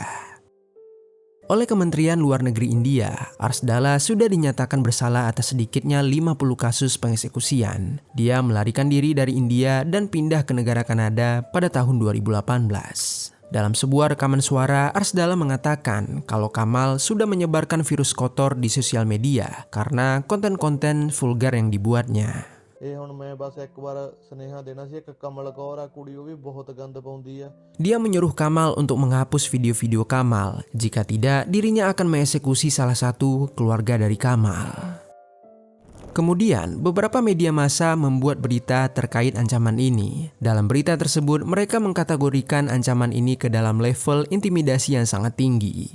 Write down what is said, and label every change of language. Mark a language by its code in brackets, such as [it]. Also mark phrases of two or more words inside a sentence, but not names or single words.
[id] Oleh Kementerian Luar Negeri India, Arsdala sudah dinyatakan bersalah atas sedikitnya 50 kasus pengeksekusian. Dia melarikan diri dari India dan pindah ke negara Kanada pada tahun 2018. Dalam sebuah rekaman suara, Arsdala mengatakan kalau Kamal sudah menyebarkan virus kotor di sosial media karena konten-konten vulgar yang dibuatnya. [pa] ਇਹ ਹੁਣ ਮੈਂ ਬਸ ਇੱਕ ਵਾਰ ਸੁਨੇਹਾ ਦੇਣਾ ਸੀ ਇੱਕ ਕਮਲ ਕੌਰ ਆ ਕੁੜੀ ਉਹ ਵੀ ਬਹੁਤ ਗੰਦ ਪਾਉਂਦੀ ਆ। [id] Dia menyuruh Kamal untuk menghapus video-video Kamal. Jika tidak, dirinya akan mengeksekusi salah satu keluarga dari Kamal. Kemudian, beberapa media massa membuat berita terkait ancaman ini. Dalam berita tersebut, mereka mengkategorikan ancaman ini ke dalam level intimidasi yang sangat tinggi.